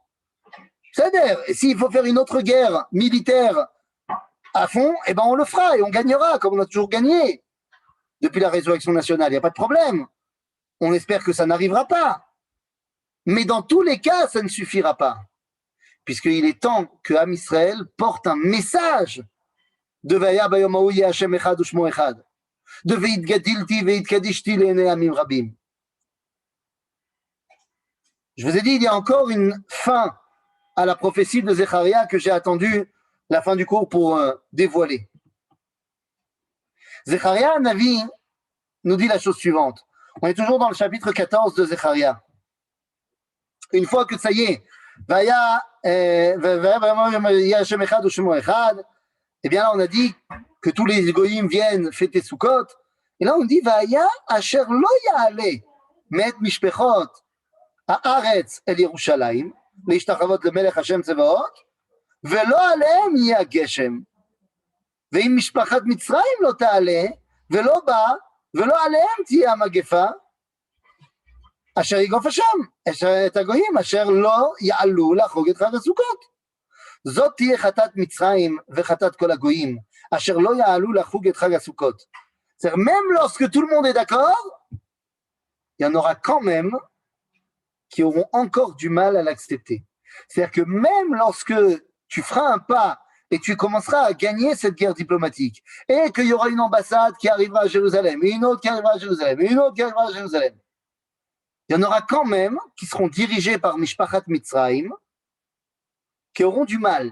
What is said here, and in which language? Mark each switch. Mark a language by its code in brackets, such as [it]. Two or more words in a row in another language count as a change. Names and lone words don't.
[fr] C'est-à-dire, s'il faut faire une autre guerre militaire à fond, eh ben on le fera et on gagnera, comme on a toujours gagné depuis la résurrection nationale. Il n'y a pas de problème. On espère que ça n'arrivera pas. Mais dans tous les cas, ça ne suffira pas. Puisqu'il est temps que Am Israël porte un message de [he] והיה ביום ההוא יהיה השם אחד ושמו אחד, [fr] de [he] והתגדלתי והתקדשתי לעיני עמים רבים. [fr] Je vous ai dit, il y a encore une fin à la prophétie de Zecharia que j'ai attendu la fin du cours pour dévoiler. Zecharia Navi nous dit la chose suivante. On est toujours dans le chapitre 14 de Zecharia. Une fois que ça y est, eh bien là on a dit que tous les goïms viennent fêter Sukkot. Et là on dit [he] והיה אשר לא יעלה מאת משפחות הארץ אל ירושלים להשתחוות למלך השם צבאות, ולא עליהם יהיה הגשם. ואם משפחת מצרים לא תעלה, ולא בא, ולא עליהם תהיה המגפה, אשר יגוף השם, את הגויים, אשר לא יעלו לחוג את חג הסוכות. זאת תהיה חטאת מצרים וחטאת כל הגויים, אשר לא יעלו לחוג את חג הסוכות. [fr] C'est-à-dire, même lorsque tout le monde est d'accord, il y en aura quand même qui auront encore du mal à l'accepter. C'est-à-dire que même lorsque tu feras un pas et tu commenceras à gagner cette guerre diplomatique, et qu'il y aura une ambassade qui arrivera à Jérusalem, et une autre qui arrivera à Jérusalem, et une autre qui arrivera à Jérusalem, il y en aura quand même qui seront dirigés par [he] משפחת מצרים, [fr] qui auront du mal.